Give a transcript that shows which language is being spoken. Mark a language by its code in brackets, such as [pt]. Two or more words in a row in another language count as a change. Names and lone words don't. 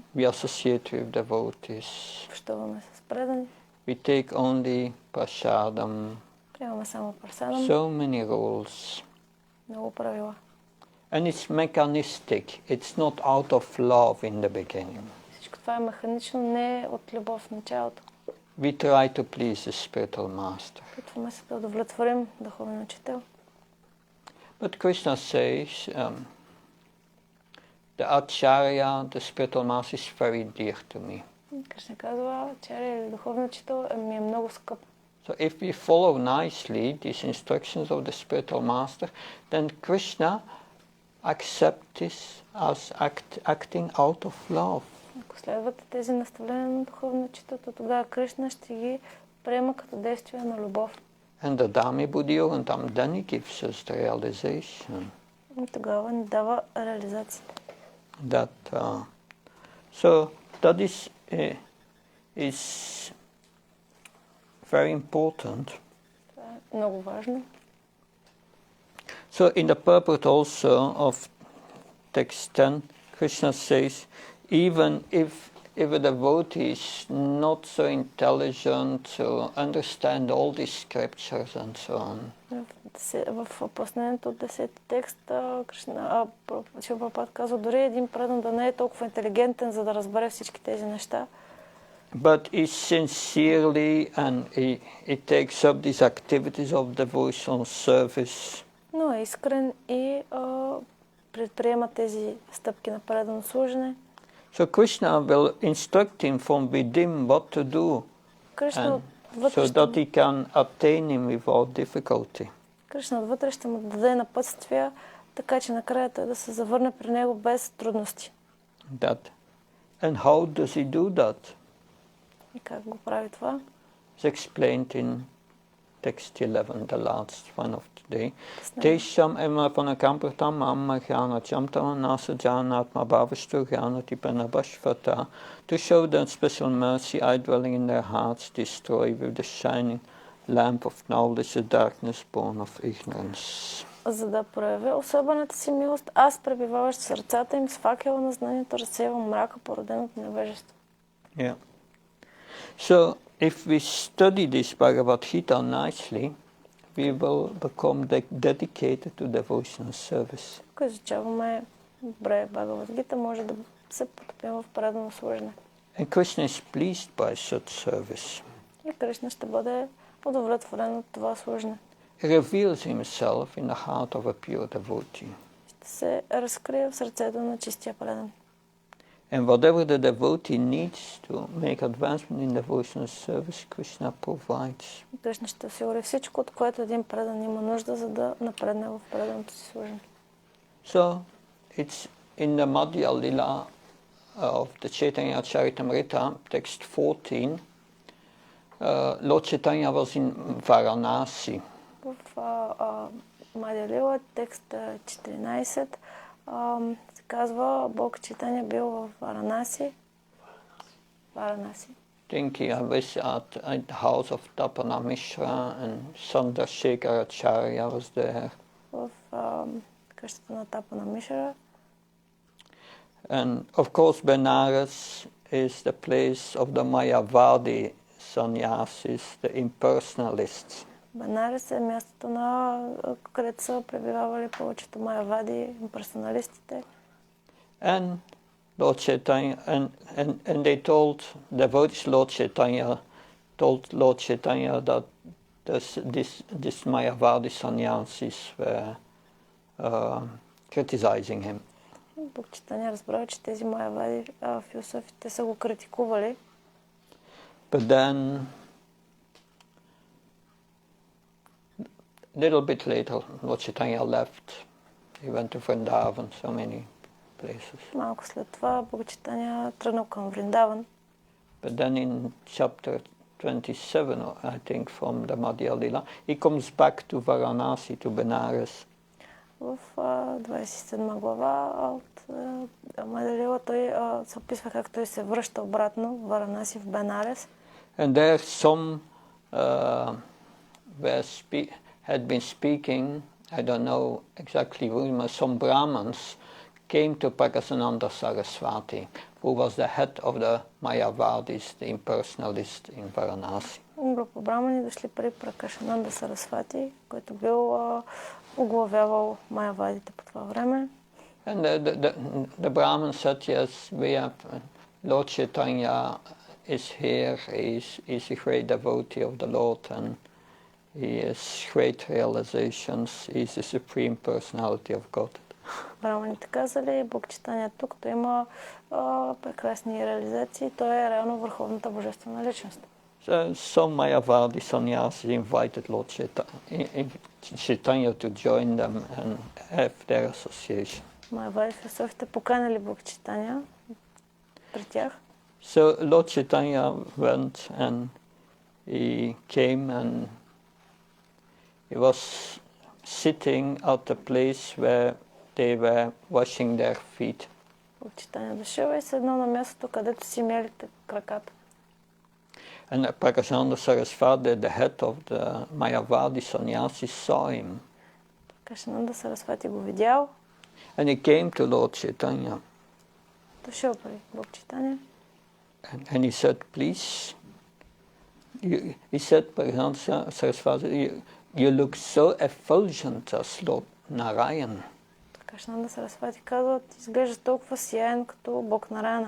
[en] We associate with devotees. [bg] Общуваме с предани. [en] We take only prasadam. [bg] Приемаме само прасадам. [en] So many rules. [bg] Много правила. [en] And it's mechanistic. It's not out of love in the beginning. [bg] Всичко това е механично, не е от любов в началото. [en] We try to please the spiritual master. [bg] Опитваме се да удовлетворим духовния учител. [en] But Krishna says, the acharya, the spiritual master, is very dear to me. [bg] Кришна казва, ачаря или духовно учител ми е много скъп. [en] So if we follow nicely these instructions of the spiritual master, then Krishna accepts this as acting out of love. [bg] Ако следвате тези наставления на духовно учител, то тогава Кришна ще ги приема като действие на любов. [en] And the [sa] धम्मि बुद्धि-योगन्तम्, [en] then he gives us the realization. [bg] И тогава ни дава реализацията. [en] That, so that is very important. [bg] Това е много важно. [en] So in the purport also of text 10, Krishna says, even if a devotee is not so intelligent to understand all these scriptures and so on. [bg] В пояснението от 10 текст, Шрила Прабхупада казва, дори един предан да не е толкова интелигентен, за да разбере всички тези неща. [en] But he sincerely and he takes up these activities of devotional service. [bg] Но е искрен и предприема тези стъпки на предано служене. [en] So Krishna will instruct him from within what to do, so that he can attain him without difficulty. [bg] Кришна отвътре ще му даде напътствия, така че накрая той да се завърне при него без трудности. [en] And how does he do that? [bg] И как го прави това? [en] It's explained in text 11, the last one of today. [sa] तेषाम् एमपनकम्पुर्तम् अम्मह्यनचम् तमनस जनात्म भवष्टु ग्यानति पनबश्वत. [en] To show them special mercy, I dwelling in their hearts, destroy with the shining lamp of knowledge the darkness born of ignorance. [bg] За да проявя особената си милост, аз пребиваващ в сърцата им с факела на знанието разсейвам мрака, породен от невежество. [en] Yeah. So, if we study this Bhagavad-gita nicely, we will become dedicated to devotional service. [bg] Ако изучаваме добре Бхагавад-гита, може да се потопим в предано служене. [en] And Krishna is pleased by such service. [bg] И Кришна ще бъде удовлетворен от това служене. [en] He reveals himself in the heart of a pure devotee. [bg] Ще се разкрие в сърцето на чистия предан. [en] And whatever the devotee needs to make advancement in devotional service, Krishna provides. [bg] Кришна ще осигури всичко, от което един предан има нужда, за да напредне в преданото си служене. [en] So, it's in the Madhya Lila of the Chaitanya Charitamrita, text 14, Lord Chaitanya was in Varanasi. [bg] В Мадхя Лила, текст 14, се казва, Бог Чайтаня бил в Варанаси. [en] I think he was at the house of Tapana Mishra and Chandrasekhara Acharya was there. [bg] В къщата на Тапана Мишра. [en] And of course Benares is the place of the Mayavadi sannyasis, the impersonalists. [bg] Бенарес е мястото, където са пребивавали повечето майавади, имперсоналистите. [en] And Lord Chaitanya, and they told devotees, told Lord Chaitanya that this Mayavadi sannyasis were criticizing him. [bg] Бог Чайтаня разбрал, че тези майавади философите са го критикували. [en] But then, little bit later, Lord Chaitanya left. He went to Vrindavan, so many places. [bg] Малко след това Бог Чайтаня тръгнал към Вриндаван. [en] But then in chapter 27, I think, from the Madhya Lila, he comes back to Varanasi, to Benares. [bg] В 27 глава от Мадхя Лила той се описва как той се връща обратно в Варанаси, в Бенарес. [en] And there some had been speaking, I don't know exactly who, but some Brahmins came to Prakasananda Saraswati, who was the head of the Mayavadis, the impersonalists in Varanasi. [bg] Група брамани дошли при Пракашананда Сарасвати, който бил оглавявал майавадите по това време. [en] And the Brahmin said, yes, we have Lord Chaitanya is here, he's a great devotee of the Lord, and he has great realizations. He's the Supreme Personality of Godhead. [bg] Браманите казали, Бог Чайтания тук, той има прекрасни реализации, той е реално върховната божествена личност. [en] So some Mayavadi sannyasis invited Lord Chaitanya to join them and have their association. [bg] Майавади философите поканали Бог Чайтания при тях. [en] So Lord Chaitanya went and he came and he was sitting at the place where they were washing their feet. [bg] Бог Чайтания дошъл и седнал на мястото, където си мели краката. [en] And Prakashananda Sarasvati, the head of the Mayavadi sannyasis, saw him. [bg] Prakashananda Sarasvati го видял. [en] And he came to Lord Chaitanya. [bg] Дошъл при Бог Чайтания. [en] And he said, please, he said, Prakashananda Sarasvati, you look so effulgent as Lord Narayan. [bg] Prakashananda Sarasvati казва, ти изглежда толкова сияен като Бог Нараяна.